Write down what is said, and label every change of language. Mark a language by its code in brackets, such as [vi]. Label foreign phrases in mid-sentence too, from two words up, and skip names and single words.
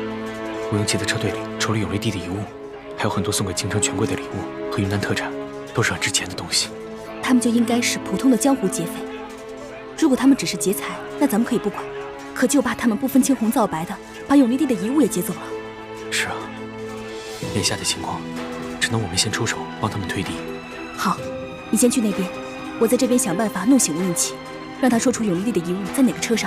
[zh] 吴应奇的车队里，除了永历帝的遗物，还有很多送給京城權貴的禮物和雲南特產，都是很值錢的東西。他們就應該是普通的江湖劫匪。如果他們只是劫財，那咱們可以不管。可就怕他們不分青紅皂白的把永歷帝的遺物也劫走了。是啊，眼下的情況，只能我們先出手幫他們推敵。好，你先去那邊，我在這邊想辦法弄醒吳應奇，讓他說出永歷帝的遺物在哪個車上。